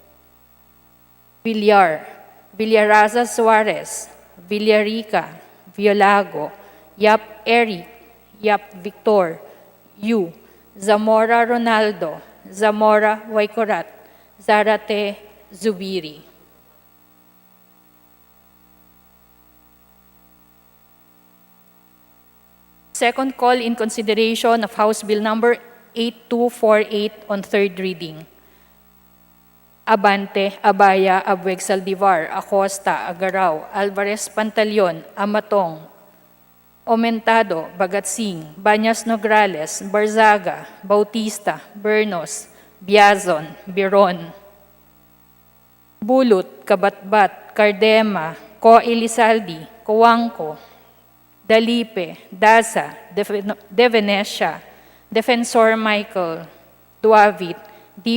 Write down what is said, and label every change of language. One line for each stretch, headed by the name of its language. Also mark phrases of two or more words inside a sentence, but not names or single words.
English: Villar, Villaraza Suarez, Villarica, Violago, Yap Eric, Yap Victor, Yu, Zamora Ronaldo, Zamora Waikorat, Zarate Zubiri. Second call in consideration of House Bill Number 8248 on third reading. Abante, Abaya, Abueg Saldivar, Acosta, Agaraw, Alvarez Pantaleon, Amatong, Omentado, Bagatsing, Banyas Nograles, Barzaga, Bautista, Bernos, Biazon, Biron, Bulut, Kabatbat, Cardema, Ko Elizaldi, Coangco, Dalipe, Daza, De Venecia, Defensor Michael, Duavit, D.